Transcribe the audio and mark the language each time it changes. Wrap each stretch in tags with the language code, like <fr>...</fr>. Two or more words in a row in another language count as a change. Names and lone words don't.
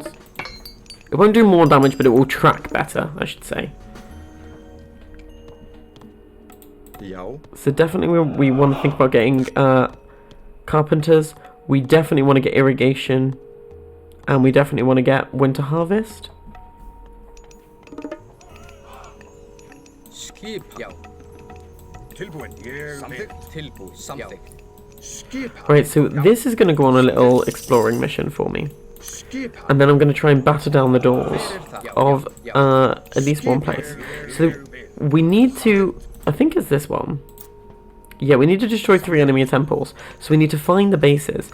<en>It won't do more damage, but it will track better, I should say.</en> <is>Já.</is> <en>So definitely we want to think about getting carpenters. We definitely want to get irrigation. And we definitely want to get winter harvest.</en> <is>Skip. Já. Tilbúin. Tilbúin. Samþykkt.</is> <en>Right, so this is going to go on a little exploring mission for me. And then I'm going to try and batter down the doors of at least one place. So we need to... I think it's this one. Yeah, we need to destroy 3 enemy temples. So we need to find the bases.</en>